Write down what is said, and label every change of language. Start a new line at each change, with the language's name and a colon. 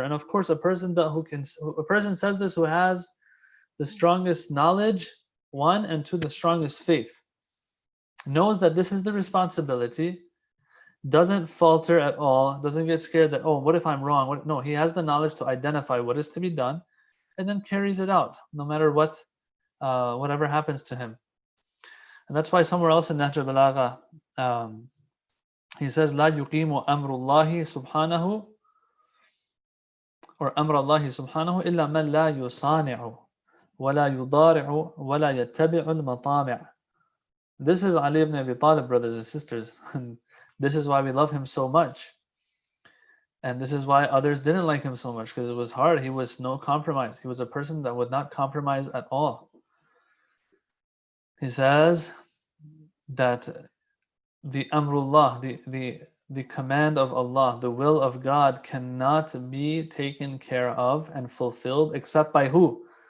English: And of course, a person says this who has the strongest knowledge, one, and two, the strongest faith, knows that this is the responsibility, doesn't falter at all, doesn't get scared that, oh, what if I'm wrong? No, he has the knowledge to identify what is to be done and then carries it out, no matter what, whatever happens to him. And that's why somewhere else in Nahjul Balagha, he says,
Arabic: لا يقيم أمر الله سبحانه or أمر الله سبحانه إلا من لا يصانع ولا يضارع ولا يتبع المطامع.
English: This is Ali ibn Abi Talib, brothers and sisters. And this is why we love him so much. And this is why others didn't like him so much, because it was hard. He was no compromise. He was a person that would not compromise at all. He says that the amrullah, the command of Allah, the will of God cannot be taken care of and fulfilled except by who?